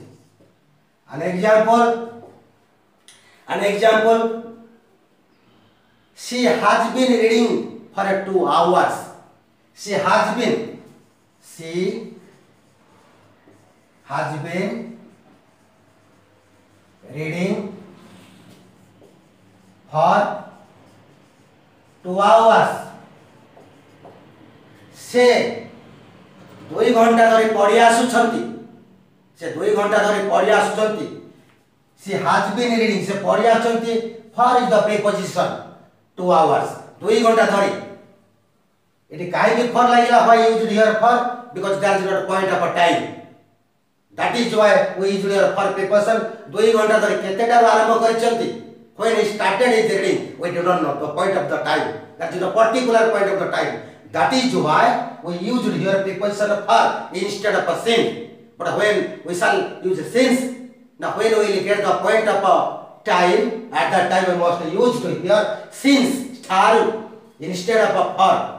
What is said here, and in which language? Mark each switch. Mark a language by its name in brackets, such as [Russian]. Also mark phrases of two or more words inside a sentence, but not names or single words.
[English] An example, she has been reading for 2 hours. She has been reading for 2 hours. [Odia] ସେ 2 ଘଣ୍ଟା ଧରି ପଢ଼ି ଆସୁଛନ୍ତି. ସେ 2 ଘଣ୍ଟା ଧରି ପଢ଼ି ଆସୁଛନ୍ତି. [English] She has been reading. [Odia] ସେ ପଢ଼ି ଆସୁଛନ୍ତି. [English] For is the preposition 2 hours. [Odia] 2 ଘଣ୍ଟା ଧରି. It କାହେ for ଲାଗିଲା? [English] Why used here for? Because there is not a point of a time. That is why we use here for preposition. [Odia] 2 ଘଣ୍ଟା ଧରି କେତେଟା ଆରମ୍ଭ କରିଛନ୍ତି. [English] When he started his reading, we do not know the point of the time. That is the particular point of the time. That is why we used here preposition for instead of a since. But when we shall use since, now when we will get the point of a time, at that time we must use here since star instead of a for.